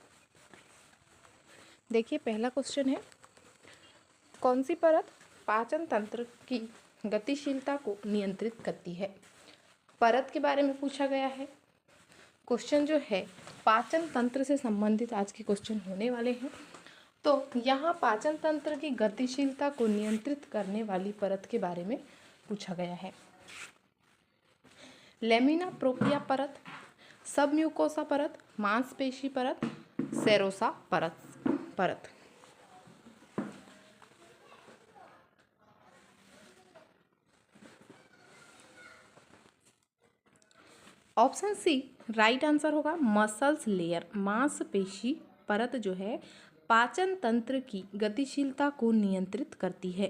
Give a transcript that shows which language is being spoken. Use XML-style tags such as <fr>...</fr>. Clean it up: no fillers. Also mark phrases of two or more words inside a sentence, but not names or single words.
<hi>देखिए, पहला क्वेश्चन है, कौन सी परत पाचन तंत्र की गतिशीलता को नियंत्रित करती है। परत के बारे में पूछा गया है। क्वेश्चन जो है पाचन तंत्र से संबंधित आज के क्वेश्चन होने वाले हैं। तो यहाँ पाचन तंत्र की गतिशीलता को नियंत्रित करने वाली परत के बारे में पूछा गया है।</hi> <en>lamina propria</en> <hi>परत, सबम्यूकोसा परत, मांसपेशी परत, सेरोसा परत।</hi> <en>option C right answer होगा। muscles layer,</en> <hi>मांसपेशी परत जो है पाचन तंत्र की गतिशीलता को नियंत्रित करती है।</hi>